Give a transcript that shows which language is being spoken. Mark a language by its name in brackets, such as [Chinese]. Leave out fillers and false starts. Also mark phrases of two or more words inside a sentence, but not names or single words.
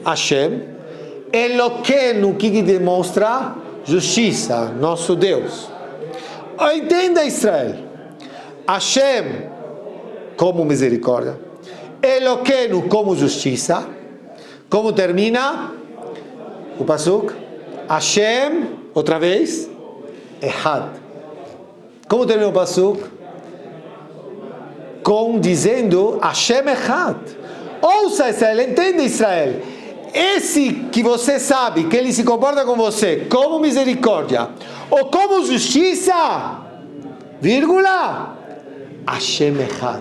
[Hebrew] השם אלוקינו, [Portuguese] que demonstra justiça, nosso Deus. Entenda Israel, Hashem como misericórdia, Elokeinu como justiça. Como termina o pasuk? Hashem, outra vez, Echad. Como termina o pasuk? Dizendo [Hebrew] השם אחד. [Portuguese] Ouça Israel, entenda Israel. Esse que você sabe que ele se comporta com você como misericórdia ou como justiça, vírgula, [Hebrew] השם אחד.